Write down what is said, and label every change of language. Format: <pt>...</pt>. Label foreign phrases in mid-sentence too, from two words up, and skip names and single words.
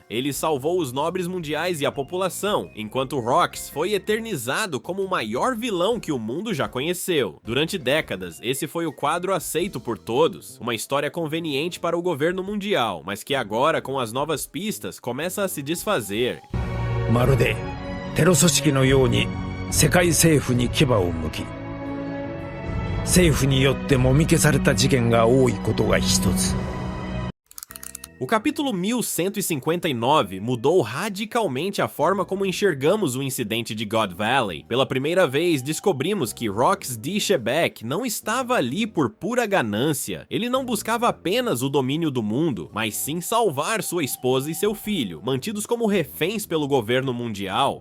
<pt>Ele salvou os nobres mundiais e a população, enquanto Rox foi eternizado como o maior vilão que o mundo já conheceu. Durante décadas, esse foi o quadro aceito por todos, uma história conveniente para o governo mundial, mas que agora, com as novas pistas, começa a se desfazer.</pt> <ja>まるでテロ組織のように世界政府に牙を向き、政府によってもみ消された事件が多いことが一つ。</ja> <pt>O capítulo 1159 mudou radicalmente a forma como enxergamos o incidente de God Valley. Pela primeira vez, descobrimos que Rox D. Shebeck não estava ali por pura ganância. Ele não buscava apenas o domínio do mundo, mas sim salvar sua esposa e seu filho, mantidos como reféns pelo governo mundial.</pt>